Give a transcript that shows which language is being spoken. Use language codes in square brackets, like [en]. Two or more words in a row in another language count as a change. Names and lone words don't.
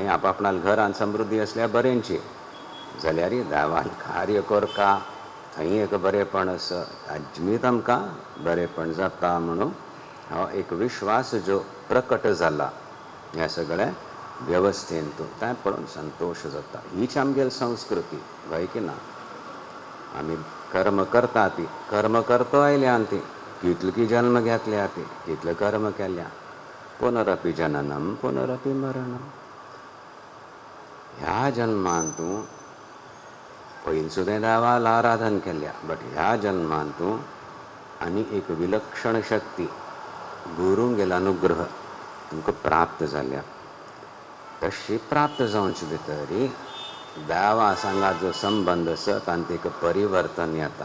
[kok] आपापणाल घरान समृद्धी असल्यार बरेंची जाल्यार देवाल कार्य करता थंय एक बरेपण आसा, अजमीत आमकां बरेपण जाता म्हणून हो एक विश्वास जो प्रकट जाला ह्या सगळ्या व्यवस्थेन तें पळोवन संतोष जाता. हीच आमगेली संस्कृती वय की ना. आमी कर्म करता ती कर्म करता आयल्या ती कितले जन्म घेतल्या ती कितले कर्म केल्या. [sa] पुनरपि जननम पुनरपि मरणम. [kok] ह्या जन्मान तूं पयलीं सुद्दां देवाल आराधन केल्या, बट ह्या जन्मान तूं आनी एक विलक्षण शक्ती गुरूंगेलो अनुग्रह तुमकां प्राप्त जाल्या. तशी प्राप्त जावचे भितर देवा सांगात जो संबंध आसा तांत एक परिवर्तन येता.